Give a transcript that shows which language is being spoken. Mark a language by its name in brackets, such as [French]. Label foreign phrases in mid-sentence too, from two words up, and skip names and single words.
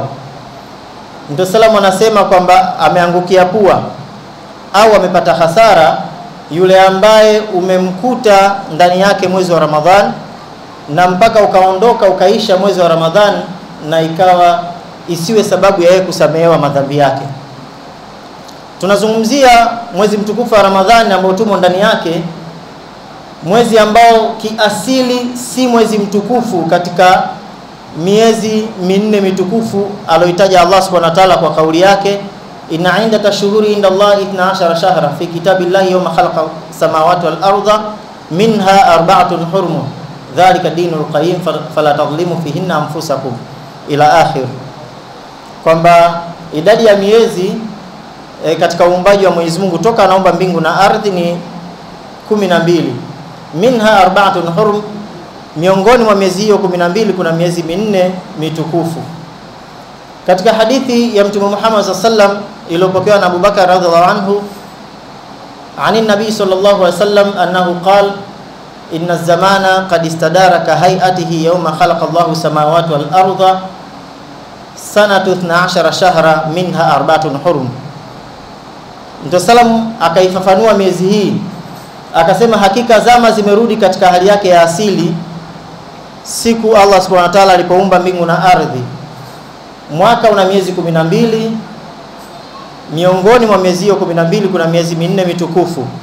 [Swahili] Mtume sallallahu anasema kwamba ameangukia pua au amepata hasara yule ambaye umemkuta ndani yake mwezi wa Ramadhani na mpaka ukaondoka ukaisha mwezi wa Ramadhani na ikawa isiwe sababu ya yeye kusamehewa madhambi yake. Tunazungumzia mwezi mtukufu wa Ramadhani ambao tumo ndani yake, mwezi ambao kiasili si mwezi mtukufu katika miezi 4 mitukufu aloitaja Allah [Arabic] سبحانه وتعالى [Swahili] kwa kauli yake, [Arabic] إن عندك شهور عند الله 12 شهرا في كتاب الله يوم خلق السماوات والأرض منها أربعة حرم ذلك الدين القيم فلا تظلموا فيهن أنفسكم إلى آخر. [Swahili] Kwamba idadi ya miezi katika uumbaji wa Mwenyezi Mungu toka anaumba mbingu na ardhi ni 12. [Arabic] منها أربعة حرم, [Swahili] miongoni mwa miezi hiyo 12 kuna miezi 4 mitukufu. Katika hadithi ya Mtume Muhammad [Arabic] صلى الله عليه وسلم [Swahili] iliyopokewa na Abu Bakar [Arabic] رضي الله عنه عن النبي صلى الله عليه وسلم أنه قال إن الزمان قد استدار كهيئته يوم خلق الله السماوات والأرض السنة 12 شهرا منها أربعة حرم. [Swahili] Mtume sallam akaifafanua miezi hii akasema, hakika zama zimerudi katika hali yake ya asili siku Allah [Arabic] سبحانه وتعالى [Swahili] alipoumba mbingu na ardhi. Mwaka una miezi 12, miongoni mwa miezi hiyo 12 kuna miezi 4 mitukufu.